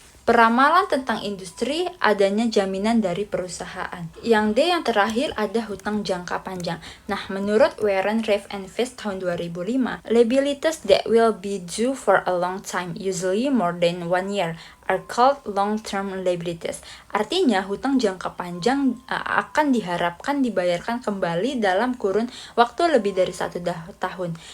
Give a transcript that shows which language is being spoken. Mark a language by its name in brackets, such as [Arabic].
[Indonesian] Peramalan tentang industri, adanya jaminan dari perusahaan. Yang D yang terakhir ada hutang jangka panjang. Nah, menurut Warren Reif and Fist tahun 2005, [English] liabilities that will be due for a long time, usually more than 1 year, are called long-term liabilities. [Indonesian] Artinya, hutang jangka panjang akan diharapkan dibayarkan kembali dalam kurun waktu lebih dari 1 tahun.